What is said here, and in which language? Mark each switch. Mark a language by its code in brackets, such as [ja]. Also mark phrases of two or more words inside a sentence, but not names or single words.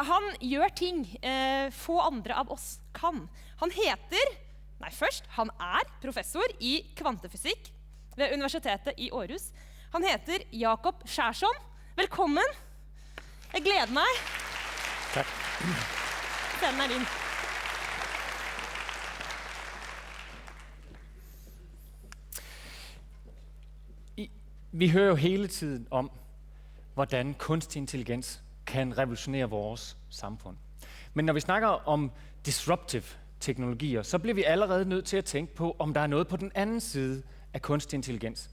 [no] Han gjør ting få andre av oss kan. Han er professor i kvantefysikk ved Universitetet i Aarhus. Han heter Jakob Skjærsson. Velkommen. Jeg gleder meg. Takk. Scenen er din. [da] Vi hører jo hele tiden om, hvordan kunstig intelligens kan revolutionere vores samfund. Men når vi snakker om disruptive teknologier, så bliver vi allerede nødt til at tænke på, om der er noget på den anden side af kunstig intelligens.